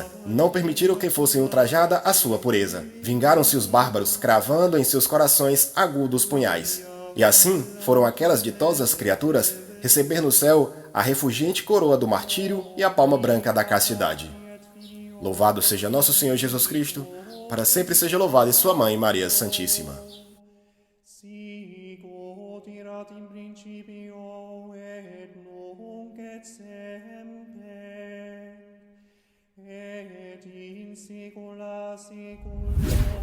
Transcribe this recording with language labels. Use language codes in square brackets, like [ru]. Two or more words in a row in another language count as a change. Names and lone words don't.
[pt] Não permitiram que fosse ultrajada a sua pureza. Vingaram-se os bárbaros, cravando em seus corações agudos punhais. E assim foram aquelas ditosas criaturas receber no céu a refulgente coroa do martírio e a palma branca da castidade. Louvado seja nosso Senhor Jesus Cristo, para sempre seja louvada sua Mãe Maria Santíssima. [la] In principio et nunc et semper et in saecula saeculorum.